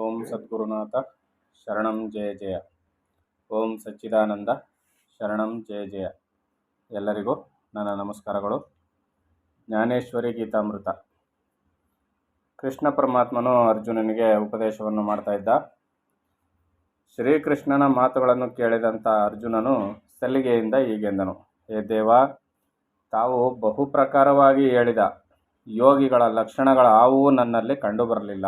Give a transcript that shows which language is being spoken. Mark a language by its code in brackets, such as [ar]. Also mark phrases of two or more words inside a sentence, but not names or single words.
[sa] ಸದ್ಗುರುನಾಥ ಶರಣಂ ಜಯ ಜಯ. ಓಂ ಸಚ್ಚಿದಾನಂದ ಶರಣಂ ಜಯ ಜಯ. [kn] ಎಲ್ಲರಿಗೂ ನನ್ನ ನಮಸ್ಕಾರಗಳು. ಜ್ಞಾನೇಶ್ವರಿ ಗೀತಾಮೃತ. ಕೃಷ್ಣ ಪರಮಾತ್ಮನು ಅರ್ಜುನನಿಗೆ ಉಪದೇಶವನ್ನು ಮಾಡ್ತಾ ಇದ್ದ. ಶ್ರೀಕೃಷ್ಣನ ಮಾತುಗಳನ್ನು ಕೇಳಿದಂಥ ಅರ್ಜುನನು ಸಲ್ಲಿಗೆಯಿಂದ ಹೀಗೆಂದನು: ಹೇ ದೇವ, ತಾವು ಬಹುಪ್ರಕಾರವಾಗಿ ಹೇಳಿದ ಯೋಗಿಗಳ ಲಕ್ಷಣಗಳ ಯಾವುವೂ ನನ್ನಲ್ಲಿ ಕಂಡುಬರಲಿಲ್ಲ.